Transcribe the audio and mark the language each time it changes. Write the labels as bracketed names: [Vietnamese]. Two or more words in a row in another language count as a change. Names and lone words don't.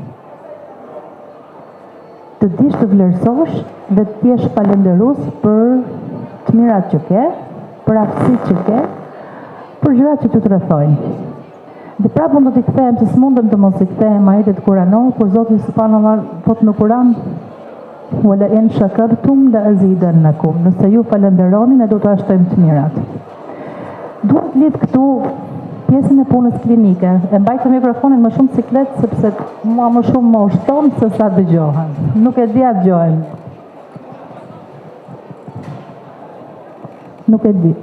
[Albanian] Të dish të vlerësosh dhe të jesh falënderues për të mirat që ke, për aftësitë që ke, për gjërat që të rrethojnë. Dhe prapë do t'i kthehem se s'mundem të mos i kthehem ajetet kuranore, kur Zoti subhanallahu thot në Kur'an: [Arabic] "ولئن شكرتم لأزيدنكم." [Albanian] Nëse ju falënderoni, ne do t'u shtojmë të mirat. Duhet lidh këtu pjesën e punës klinike. E mbaj të mikrofonin më shumë siklet sepse mua më shumë më ushton se sa dëgjohen. Nuk e di a dëgjohen. Nuk e di.